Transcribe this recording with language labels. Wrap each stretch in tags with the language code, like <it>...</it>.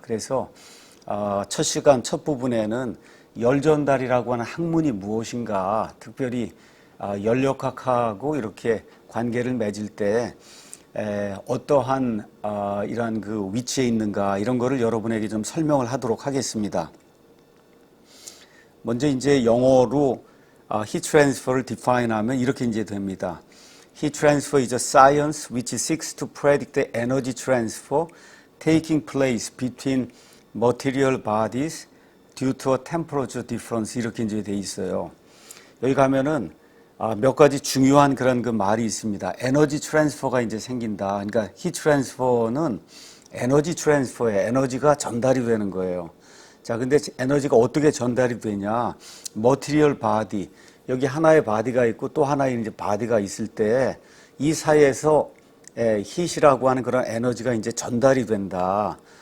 <ko>그래서 첫 시간 첫 부분에는 열전달이라고 하는 학문이 무엇인가, 특별히 열역학하고 이렇게 관계를 맺을 때 어떠한 이러한 그 위치에 있는가 이런 거를 여러분에게 좀 설명을 하도록 하겠습니다. 먼저 이제 영어로 heat transfer를 define하면 이렇게 이제 됩니다.</ko> <en>Heat transfer is a science which seeks to predict the energy transfer taking place between material bodies due to a temperature difference</en> <ko>이렇게 이제 돼 있어요. 여기 가면은 몇 가지 중요한 그런 그 말이 있습니다. 에너지 트랜스퍼가 이제 생긴다. 그러니까 heat transfer는 에너지 트랜스퍼에 에너지가 전달이 되는 거예요. 자, 근데 에너지가 어떻게 전달이 되냐? material body 여기 하나의 바디가 있고 또 하나의 이제 바디가 있을 때 이 사이에서 hit이라고 하는 그런 에너지가 이제 전달이 된다.</ko>